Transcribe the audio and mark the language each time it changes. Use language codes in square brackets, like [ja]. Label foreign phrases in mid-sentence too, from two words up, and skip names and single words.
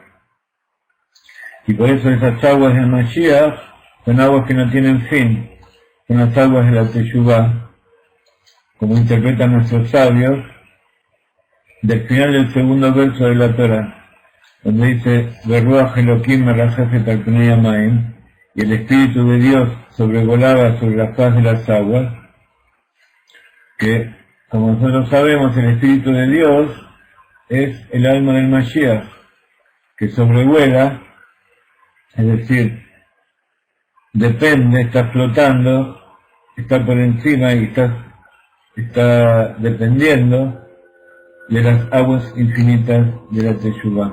[es] Y por eso esas aguas del Mashiach son aguas que no tienen fin, son las aguas de la Teshuvah, como interpretan nuestros sabios, del final del segundo verso de la Torah, donde dice, [he] ורוח אלוהים מרחפת על פני המים, [es] y el Espíritu de Dios sobrevolaba sobre la faz de las aguas, que, como nosotros sabemos, el Espíritu de Dios es el alma del Mashiach, que sobrevuela, es decir, depende, está flotando, está por encima y está dependiendo de las aguas infinitas de la Teshuvah.